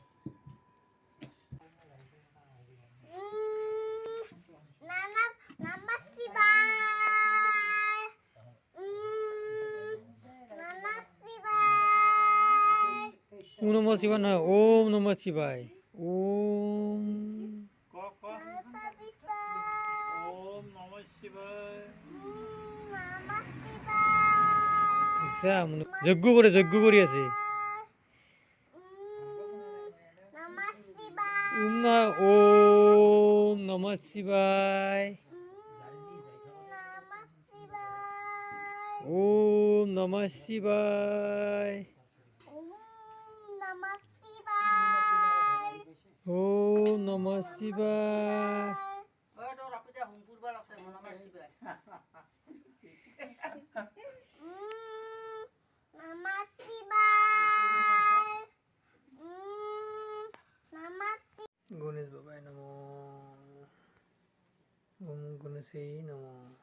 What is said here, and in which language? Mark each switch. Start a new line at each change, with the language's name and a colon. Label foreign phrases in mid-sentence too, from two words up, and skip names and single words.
Sanskrit: ওম নমঃ শিবায় নয়, ওম নমঃ শিবায়।
Assamese: ওম যজ্ঞ কৰি আছে।
Sanskrit: ওম নমঃ শিবায়। ওম নমঃ শিবায়। ওম নমঃ শিবায়। গণেশ বাবাই নমঃ। ওম গণেশাই নমঃ।